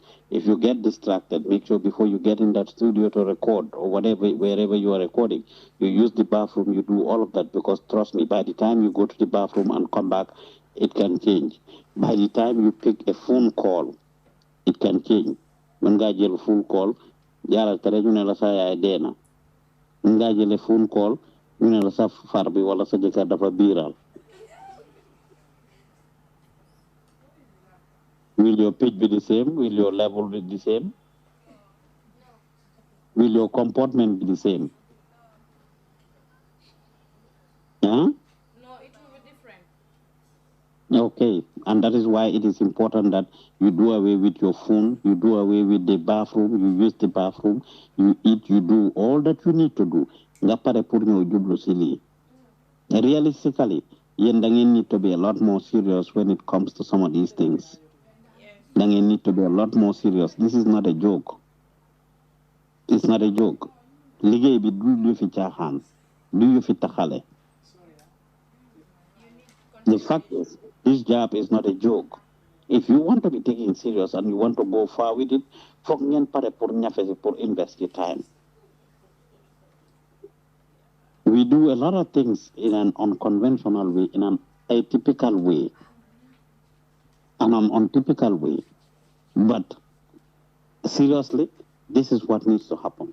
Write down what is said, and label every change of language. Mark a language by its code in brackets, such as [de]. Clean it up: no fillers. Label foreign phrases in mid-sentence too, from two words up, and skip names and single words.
[en] If you get distracted, make sure before you get in that studio to record or whatever, wherever you are recording, you use the bathroom, you do all of that, because trust me, by the time you go to the bathroom and come back, it can change. By the time you pick a phone call, it can change. When [wo] nga jël [en] phone call, [wo] yàlla tere ñu ne la sa yaay dee na. [en] When [wo] nga jël [en] phone call, [wo] ñu ne la sa far bi wala sa jëkkër dafa biiral. [en] Will your pitch be the same? Will your level be the same? Will your comportment be the same? Huh? No, it will be different. Okay, and that is why it is important that you do away with your phone, you do away with the bathroom, you use the bathroom, you eat, you do all that you need to do. [wo] Nga pare pour ñëw jublu si lii. [en] Realistically, [wo] yéen da ngeen [en] need to be a lot more serious when it comes to some of these things. [wo] Da ngeen [en] need to be a lot more serious. This is not a joke. It's not a joke. [wo] Liggéey bi du yu fi caaxaan, du yu fi taxale. [en] The fact is, this job is not a joke. If you want to be taken serious and you want to go far with it, [wo] foog ngeen pare pour ñafe si pour [en] invest your time. We do a lot of things in an unconventional way, in an atypical way, and an untypical way. But seriously, this is what needs to happen.